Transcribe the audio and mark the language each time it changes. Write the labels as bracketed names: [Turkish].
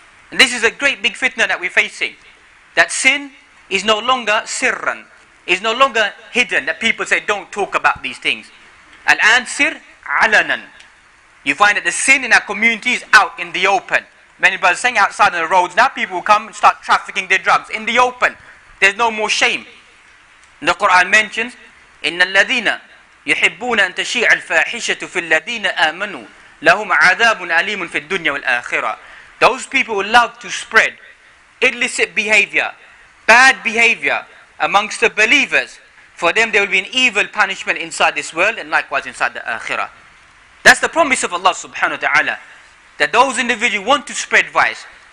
[English] And this is a great big fitna that we're facing. That sin is no longer sirran, is no longer hidden, that people say, don't talk about these things. Al-an sir alanan. You find that the sin in our community is out in the open. Many brothers saying outside on the roads, now people will come and start trafficking their drugs in the open. There's no more shame. The Quran mentions, [Arabic] إِنَّ الَّذِينَ يُحِبُّونَ أَن تَشِيعَ الْفَاحِشَةُ فِي الَّذِينَ آمَنُوا لَهُمْ عَذَابٌ أَلِيمٌ فِي الدُّنْيَا وَالْآخِرَةِ. [English] Those people who love to spread illicit behavior, bad behavior amongst the believers, for them there will be an evil punishment inside this world and likewise inside the akhirah. That's the promise of Allah subhanahu wa ta'ala, that those individuals want to spread vice.